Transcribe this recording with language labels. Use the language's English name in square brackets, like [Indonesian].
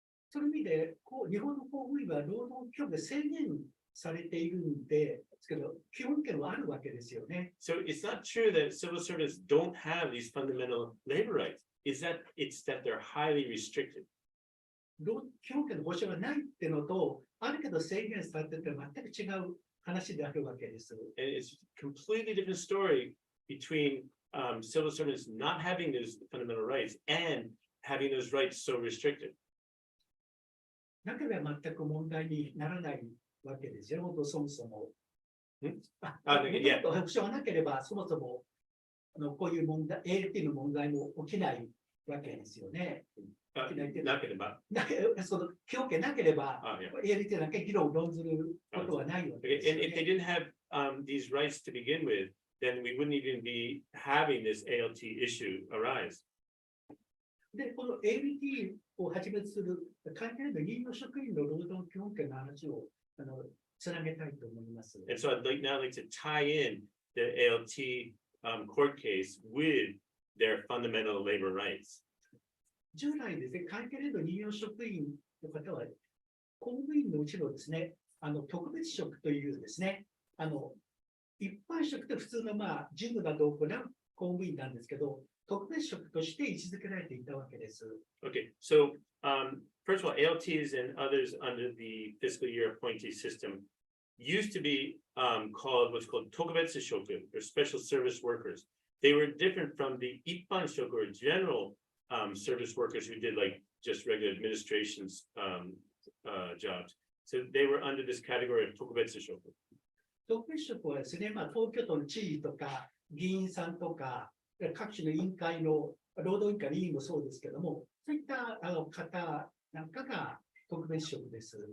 [Japanese] その意味で日本の公務員は労働基本で制限されているんですけど、基本権はあるわけですよね。 [English] So it's not true that civil servants don't have these fundamental labor rights. It's that they're highly restricted. [Japanese] 基本権の保障がないっていうのと、あるけど制限されてて全く違う話であるわけです。 [English] And it's a completely different story between civil servants not having those fundamental rights and having those rights so restricted. [Japanese] なければ全く問題にならないわけですよ、そもそも。保障がなければ、そもそもこういう問題、ALT の問題も起きないわけですよね。なければ。その基本権なければ、ALT だけ議論を論ずることはないわけですよね。 [English] And if they didn't have these rights to begin with, then we wouldn't even be having this ALT issue arise. [Japanese] で、この ALT をはじめとする会計の任用職員の労働基本権の話をつなげたいと思います。 [English] And so I'd now like to tie in the ALT court case with their fundamental labor rights. [Japanese] 従来ですね、会計年度任用職員の方は、公務員のうちのですね、特別職というですね、一般職って普通の事務などを行う公務員なんですけど、特別職として位置づけられていたわけです。 [English] Okay, so first of all, ALTs and others under the fiscal year appointee system used to be called what's called 特別職 or special service workers. They were different from the 一般職 or general service workers who did like just regular administration's jobs. So they were under this category of 特別職。 [Japanese] 特別職はですね、東京都の知事とか議員さんとか各種の委員会の労働委員会の委員もそうですけども、そういった方なんかが特別職です。